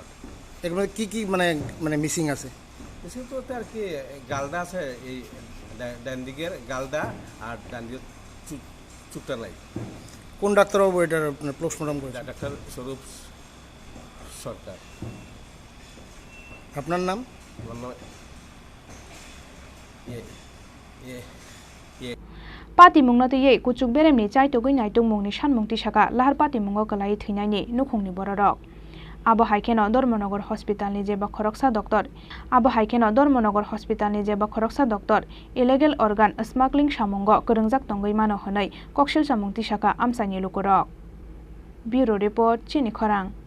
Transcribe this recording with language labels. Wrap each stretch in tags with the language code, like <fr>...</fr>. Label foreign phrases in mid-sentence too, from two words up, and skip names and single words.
<bn>এগুলো কি কি মানে মিসিং আছে? মিসিং তো আর কি গালদা আছে, এই ডান দিকের গালদা আর ডান দিকের চুপটা নাই। কোন ডাক্তারবাবু এটার পোস্টমর্টম করেছে? ডাক্তার স্বরূপ সরকার। আপনার নাম?</bn> <trp>पार्टी मुंगनातये कुचुक बेरेमनि चाइतोगै नाइतुं मुंगनि सानमुंति साका लाहार पार्टी मुंगो गलायै थैनायनि नुखुंनि बररक आबो हाइकेनो धर्मनगर हस्पिटालनि जेबा खरकसा डक्टर आबो हाइकेनो धर्मनगर हस्पिटालनि जेबा खरकसा डक्टर</trp> <en>illegal organ smuggling</en> <trp>सामुंगो गोरोंजाक तंगै मानो हनै कक्सिल सामुंति साका आमसानि लुकुरक</trp> <en>bureau report</en> <trp>चिनि खरां</trp>